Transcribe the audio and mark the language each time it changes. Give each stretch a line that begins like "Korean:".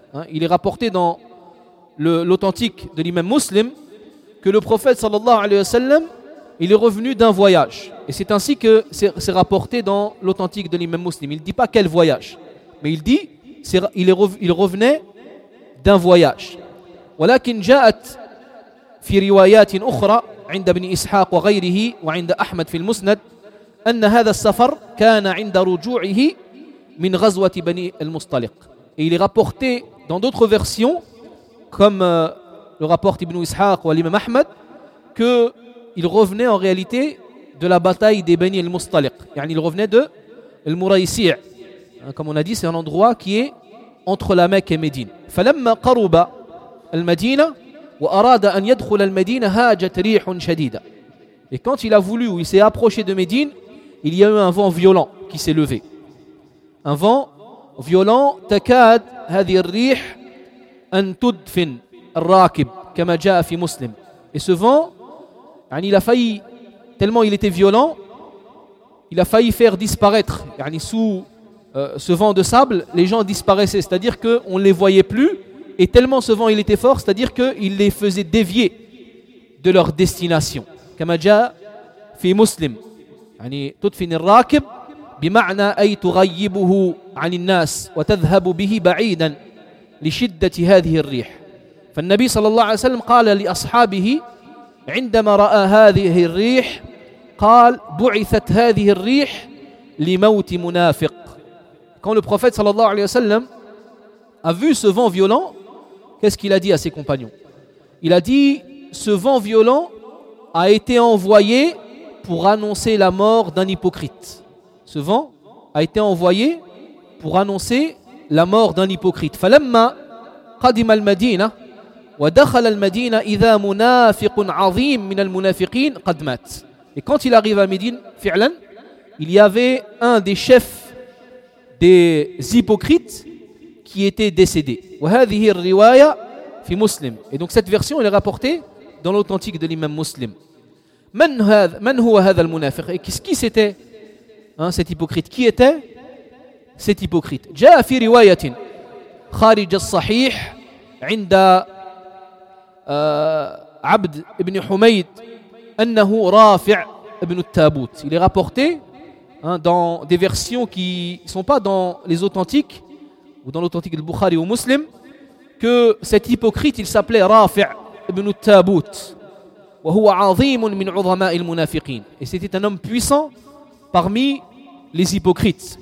French: Il est rapporté dans l'authentique de l'imam Muslim que le prophète sallallahu alayhi wa sallam, il est revenu d'un voyage. Et c'est ainsi que c'est rapporté dans l'authentique de l'imam Muslim. Il ne dit pas quel voyage, mais il dit il revenait d'un voyage.
Arabic: ولكن جاءت في روايات اخرى عند ابن اسحاق وغيره وعند احمد في المسند ان هذا السفر كان عند رجوعه من غزوه بني المصطلق.
French: Et il est rapporté dans d'autres versions comme le rapporte Ibn Ishaq ou l'imam Ahmed que il revenait en réalité de la bataille des Bani al-Mustaliq. Yani il revenait de Al-Muraysi', comme on a dit, c'est un endroit qui est entre la Mecque et Médine.
Arabic: فلما قرب المدينة وأراد أن يدخل المدينة هاجت ريح شديدة.
French: Et quand il a voulu ou il s'est approché de Médine, il y a eu un vent violent qui s'est levé. Un vent violent.
Arabic: تكاد هذه الريح أن تدفن الراكب كما جاء في مسلم.
French: Et ce vent, il a failli, tellement il était violent, il a failli faire disparaître, sous ce vent de sable, les gens disparaissaient, c'est-à-dire qu'on ne les voyait plus, et tellement ce vent il était fort, c'est-à-dire qu'il les faisait dévier de leur destination.
Arabic: Kamaja fi muslim. Yani tudfin al-raqib bima'na ay tughayyibuhu 'ani an-nas wa tadhhabu bihi ba'idan li shiddati hadhihi ar-rih. Fan-nabi sallallahu alayhi wa sallam qala li ashabihi عندما رأى هذه الريح قال بعثت هذه الريح لموت منافق.
French: Quand le prophète sallallahu alayhi wa sallam a vu ce vent violent, qu'est-ce qu'il a dit à ses compagnons? Il a dit ce vent violent a été envoyé pour annoncer la mort d'un hypocrite. Ce vent a été envoyé pour annoncer la mort d'un hypocrite.
Arabic: فلما قدم المدينة ودخل المدينة إذا منافق عظيم من المنافقين قد مات.
French: Et quand il arrive à Médine,
Arabic: فعلا,
French: il y avait un des chefs des hypocrites qui était décédé.
Arabic: وهذه الرواية في مسلم.
French: Et donc cette version elle est rapportée dans l'authentique de l'imam Muslim.
Arabic: من هذا من هو هذا المنافق؟
French: Et qu'est-ce qui c'était hein, cet hypocrite. Qui était cet hypocrite؟
Arabic: جاء في رواية خارج الصحيح عند عبد ابن حميد أنه رافع ابن التابوت.
French: Il est rapporté hein, dans des versions qui ne sont pas dans les authentiques ou dans l'authentique de Bukhari ou Muslim que cet hypocrite il s'appelait رافع ابن التابوت
Arabic: وهو عظيم من عظماء المنافقين.
French: Et c'était un homme puissant parmi les hypocrites.